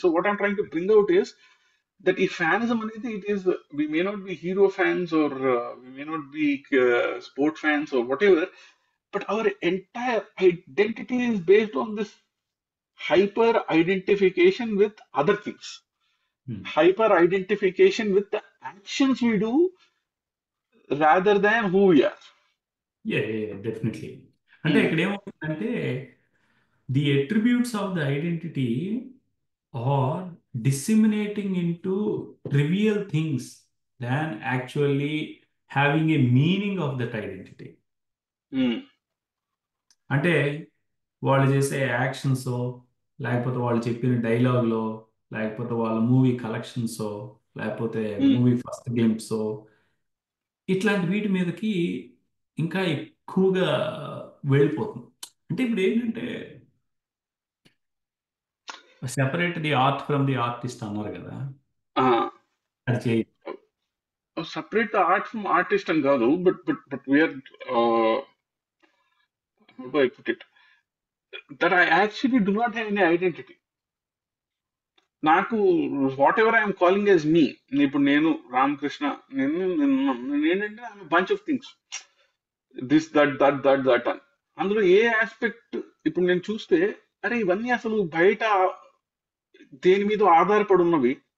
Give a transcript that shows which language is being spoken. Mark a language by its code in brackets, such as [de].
[en] so what I'm trying to bring out is that [te] ఈ fanism అనేది, [en] It is, we may not be hero fans or we may not be sport fans or whatever, but our entire identity is based on this hyper identification with other things, hyper identification with the actions we do rather than who we are. [te] Definitely. అంటే Hmm. ఇక్కడ ఏమవుతుందంటే [en] The attributes of the identity are disseminating into trivial things than actually having a meaning of that identity. Hmm. [te] అంటే వాళ్ళు చేసే actions, లేకపోతే వాళ్ళు చెప్పిన డైలాగ్లో, లేకపోతే వాళ్ళ మూవీ కలెక్షన్స్, లేకపోతే Hmm. మూవీ ఫస్ట్ గ్లింప్స్, ఇట్లాంటి వీటి మీదకి ఇంకా ఎక్కువగా వెళ్ళిపోతుంది. అంటే ఇప్పుడు ఏంటంటే [en] separate the art from the artist [te] అన్నారు కదా. Uh, అది చేయి. [en] separate the art from artist and [te] kaadu, [en] but we are, how do I put it? That I actually do not have any identity. [te] నాకు [en] whatever I'm calling as me, [te] ఇప్పుడు నేను రామకృష్ణ, నేనేంటంటే [en] bunch of things, this that that [te] that that అని. అందులో ఏ aspect ఇప్పుడు నేను చూస్తే అరే ఇవన్నీ అసలు బయట దేని మీద ఆధారపడి ఉన్నవి.